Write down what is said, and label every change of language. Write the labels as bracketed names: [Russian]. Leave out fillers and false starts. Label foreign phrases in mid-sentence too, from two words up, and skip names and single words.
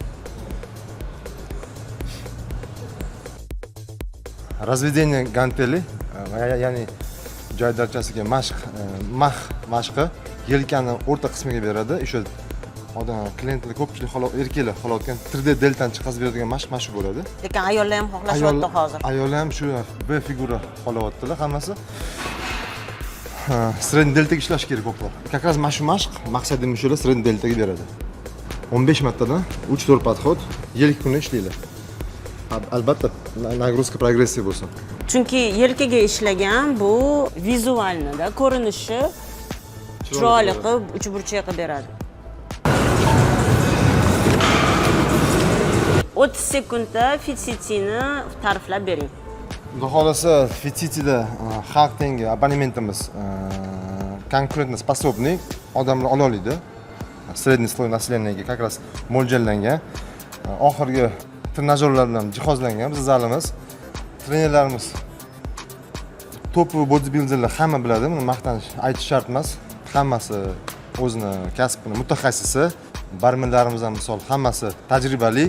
[Uzbek] Разведение ganteli, ya'ni joy darajasiga mashqi yelkani o'rta qismiga beradi. O'sha odam klientlar ko'pchilik erkaklar xohlayotgan 3D deltani chiqazib beradigan mashq shu bo'ladi. Lekin ayollar ham xohlashyapti hozir. Ayollar ham shu B figura xohlayaptilar hammasi. Sredniy deltaga ishlash kerak ko'proq. [Russian] Как раз [Uzbek] shu mashq maqsadim shular sredniy deltaga beradi. 15 martadan 3-4 podxod yelka kuni ishlaylar. Albatta nagruzka progressiv bo'lsin. Chunki yelkaga ishlagan bu vizualnida ko'rinishi chiroyli qilib uchburchak qilib beradi. 30 sekundda Fit-City'ni ta'riflab bering. Xudo xolasa Fit-City'da xalq tengi abonementimiz [Russian] конкурентно способный [Uzbek] odamlar ola oladi. [Russian] Средний слой [Uzbek] nasleniyaga [Russian] как раз [Uzbek] mo'ljallangan. Oxirgi trenajyorlar bilan jihozlangan bizning zalimiz. Trenerlarimiz top bodybuilderlar hamma biladi, buni maqtanish aytish shart emas. Hammasi o'zini kasbini mutaxassisi, barmenlarimiz ham misol hammasi tajribali.